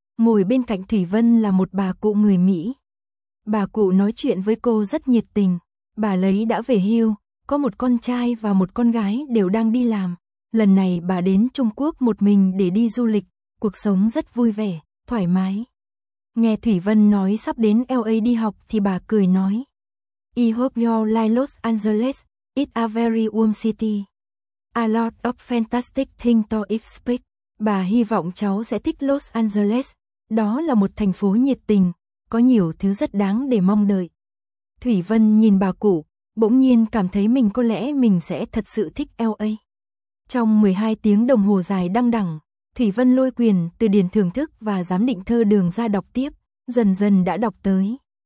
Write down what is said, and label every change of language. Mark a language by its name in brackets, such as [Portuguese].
[Vietnamese] Ngồi bên cạnh Thủy Vân là một bà cụ người Mỹ. Bà cụ nói chuyện với cô rất nhiệt tình. Bà lấy đã về hưu, có một con trai và một con gái đều đang đi làm. Lần này bà đến Trung Quốc một mình để đi du lịch. Cuộc sống rất vui vẻ, thoải mái. Nghe Thủy Vân nói sắp đến LA đi học thì bà cười nói. [English] I hope you like Los Angeles, it's a very warm city. A lot of fantastic things to expect. [Vietnamese] Bà hy vọng cháu sẽ thích Los Angeles. Đó là một thành phố nhiệt tình, có nhiều thứ rất đáng để mong đợi. Thủy Vân nhìn bà cụ, bỗng nhiên cảm thấy mình có lẽ mình sẽ thật sự thích LA. Trong 12 tiếng đồng hồ dài đằng đẵng, Thủy Vân lôi quyển từ điển thưởng thức và giám định thơ đường ra đọc tiếp, dần dần đã đọc tới.